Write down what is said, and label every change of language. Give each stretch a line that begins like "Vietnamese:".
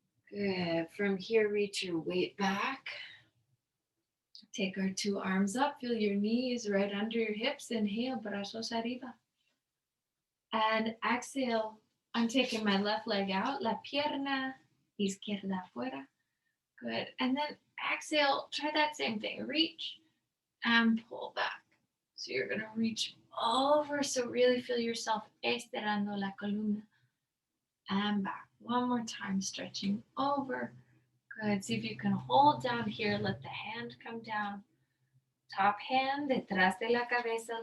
English: Good. From here, reach your weight back. Take our two arms up. Feel your knees right under your hips. Inhale,
Spanish: brazos arriba.
English: And exhale. I'm taking my left leg out.
Spanish: La pierna izquierda afuera.
English: Good. And then exhale. Try that same thing. Reach and pull back. So you're going to reach over. So really feel yourself
Spanish: estirando la columna.
English: And back. One more time, stretching over. Good. See if you can hold down here. Let the hand come down. Top hand
Spanish: detrás de la cabeza.